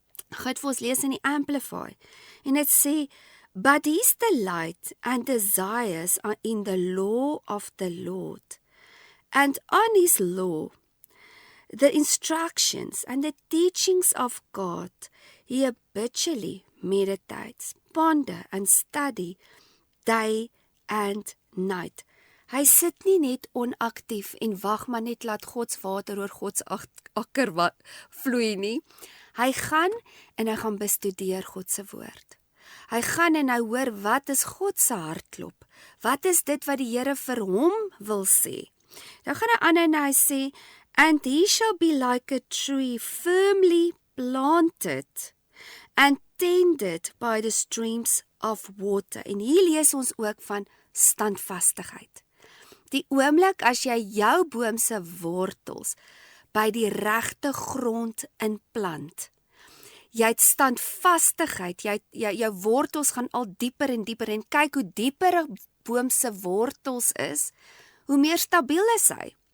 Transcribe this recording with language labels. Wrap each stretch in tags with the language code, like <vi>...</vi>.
<af>Ek gaan dit vir ons lees in die Amplify, en dit sê,</af> <en>but his delight and desires are in the law of the Lord, and on his law, the instructions and the teachings of God, he habitually meditates, ponder and study day and night.</en> <af>Hy sit nie net onaktief en wag maar net laat God se water oor God se akker vloei nie. Hy gaan en hy gaan bestudeer God se woord. Hy gaan en hy hoor wat is God se hartklop. Wat is dit wat die Here vir hom wil sê? Dan gaan hy aan en hy sê,</af> <en>and he shall be like a tree firmly planted and tended by the streams of water.</en> <af>En hier lees ons ook van standvastigheid. Die oomblik as jy jou boom se wortels by die regte grond inplant, jy het standvastigheid, jou wortels gaan al dieper en dieper, en kyk hoe dieper 'n boom se wortels is, hoe meer stabiel is hy.</af>